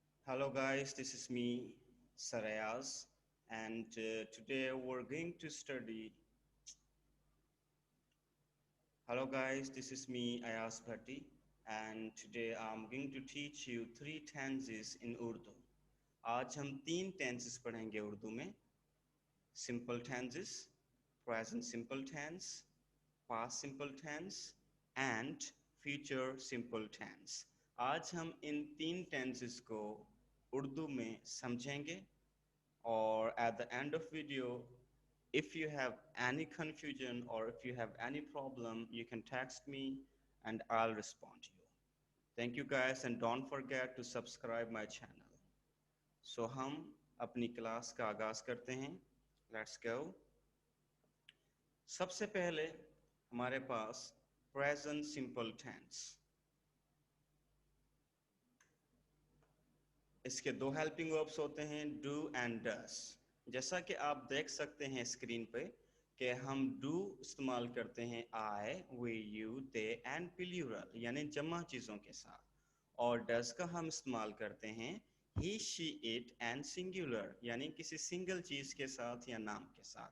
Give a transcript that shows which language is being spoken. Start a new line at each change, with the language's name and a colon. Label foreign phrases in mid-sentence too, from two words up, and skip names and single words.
English: Hello, guys, this is me, Sarayaz, and today we're going to study. Hello, guys, this is me, Ayaz Bhatti, and today I'm going to teach you three tenses in Urdu.
Urdu: آج ہم تین tenses پڑھیں گے اردو میں.
English: Simple tenses, present simple tense, past simple tense, and future simple tense.
Urdu: آج ہم ان تین tenses کو اردو میں سمجھیں گے.
English: Or at the end of video, if you have any confusion or if you have any problem, you can text me and I'll respond to you. Thank you guys, and don't forget to subscribe my channel.
Urdu: So ہم اپنی کلاس کا آغاز کرتے ہیں.
English: Let's go.
Urdu: سب سے پہلے ہمارے پاس
English: present simple tense.
Urdu: اس کے دو
English: helping verbs
Urdu: ہوتے ہیں,
English: do and does.
Urdu: جیسا کہ آپ دیکھ سکتے ہیں سکرین پہ کہ ہم ڈو استعمال کرتے ہیں
English: I, we, you, they and plural
Urdu: یعنی جمع چیزوں کے ساتھ، اور ڈز کا ہم استعمال کرتے ہیں
English: he, she, it and singular
Urdu: یعنی کسی سنگل چیز کے ساتھ یا نام کے ساتھ.